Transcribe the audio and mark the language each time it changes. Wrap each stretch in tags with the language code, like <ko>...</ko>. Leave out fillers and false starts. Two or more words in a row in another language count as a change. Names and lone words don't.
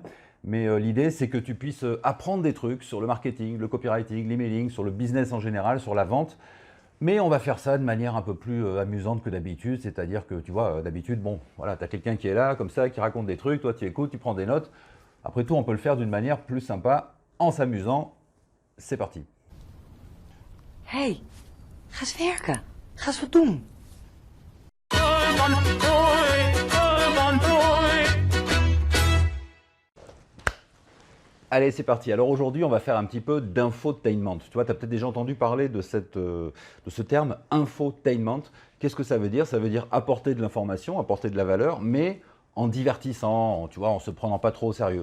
<fr>Mais l'idée, c'est que tu puisses apprendre des trucs sur le marketing, le copywriting, l'emailing, sur le business en général, sur la vente. Mais on va faire ça de manière un peu plus amusante que d'habitude, c'est-à-dire que tu vois, d'habitude, bon, voilà, tu as quelqu'un qui est là, comme ça, qui raconte des trucs, toi tu écoutes, tu prends des notes. Après tout, on peut le faire d'une manière plus sympa, en s'amusant. C'est parti.</fr> <nl>Hey, ga eens werken. Ga eens wat doen.</nl> <fr>Allez, c'est parti. Alors aujourd'hui, on va faire un petit peu d'infotainment. Tu vois, tu as peut-être déjà entendu parler de ce terme infotainment. Qu'est-ce que ça veut dire? Ça veut dire apporter de l'information, apporter de la valeur, mais en divertissant, tu vois, en se prenant pas trop au sérieux.</fr>